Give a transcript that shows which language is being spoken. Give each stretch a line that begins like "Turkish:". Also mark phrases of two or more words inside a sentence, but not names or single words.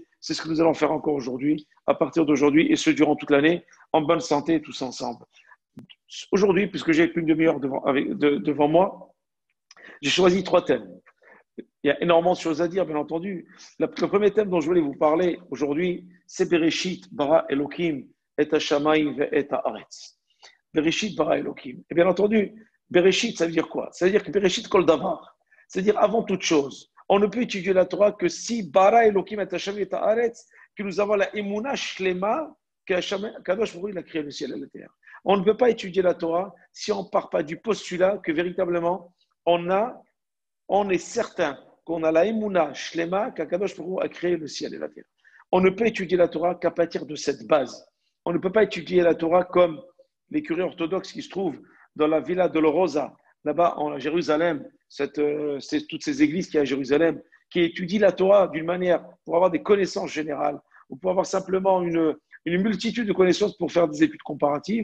French: C'est ce que nous allons faire encore aujourd'hui, à partir d'aujourd'hui, et ce durant toute l'année, en bonne santé, tous ensemble. Aujourd'hui, puisque j'ai une demi-heure devant moi, j'ai choisi 3 thèmes. Il y a énormément de choses à dire, bien entendu. Le premier thème dont je voulais vous parler aujourd'hui, c'est
Hebrew: בראשית ברא אלוהים את השמים את הארץ. בראשית ברא אלוהים.
French: Et bien entendu, Bereshit, ça veut dire quoi? Ça veut dire que
Hebrew: בראשית כל דבר.
French: C'est-à-dire avant toute chose. On ne peut étudier la Torah que si
Hebrew: ברא אלוהים את השמים את הארץ,
French: que nous avons la
Hebrew: אמונה שלמה,
French: qu'
Hebrew: קדוש ברוך הוא
French: a créé le ciel et la terre. On ne peut pas étudier la Torah si on ne part pas du postulat que véritablement on est certain qu'on a la
Hebrew: אמונה שלמה,
French: qu'
Hebrew: קדוש ברוך הוא
French: a créé le ciel et la terre. On ne peut étudier la Torah qu'à partir de cette base. On ne peut pas étudier la Torah comme les curés orthodoxes qui se trouvent dans la Villa Dolorosa, là-bas en Jérusalem, c'est toutes ces églises qu'il y a à Jérusalem, qui étudient la Torah d'une manière pour avoir des connaissances générales, ou pour avoir simplement une multitude de connaissances pour faire des études comparatives.